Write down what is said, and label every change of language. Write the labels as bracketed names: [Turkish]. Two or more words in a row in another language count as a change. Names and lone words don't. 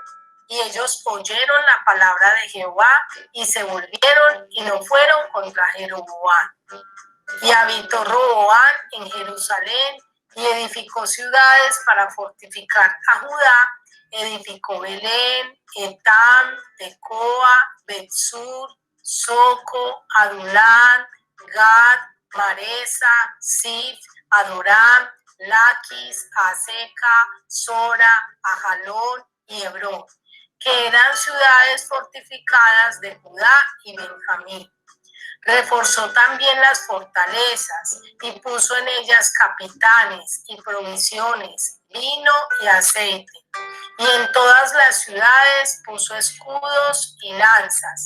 [Spanish] Y ellos oyeron la palabra de Jehová y se volvieron y no fueron contra Jeroboam. Y habitó Roboam en Jerusalén y edificó ciudades para fortificar a Judá. Edificó Belén, Etam, Tecoa, Betsur, Soco, Adulán, Gad, Maresa, Sif, Adoram, Laquis, Aseca, Sora, Ajalón y Hebrón, que eran ciudades fortificadas de Judá y Benjamín. Reforzó también las fortalezas y puso en ellas capitanes y provisiones, vino y aceite. Y en todas las ciudades puso escudos y lanzas.